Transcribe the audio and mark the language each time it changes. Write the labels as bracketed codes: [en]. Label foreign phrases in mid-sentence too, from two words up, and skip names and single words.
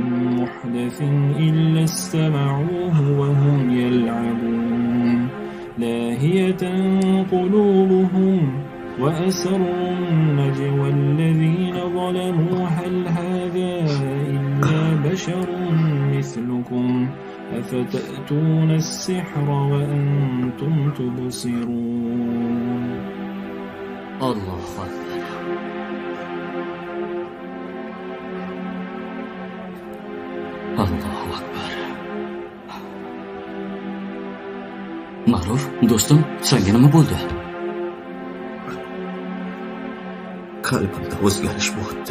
[ar] محدث إلا استمعوه وهم يلعبون لاهية قلوبهم وأسروا النجوى الذين ظلموا هل هذا إلا بشر مثلكم أفتأتون السحر وأنتم تبصرون. الله أكبر. الله أكبر. [uz] Ma'ruf, do'stim, senga nima bo'ldi? Qalbimda o'zgarish bo'ldi.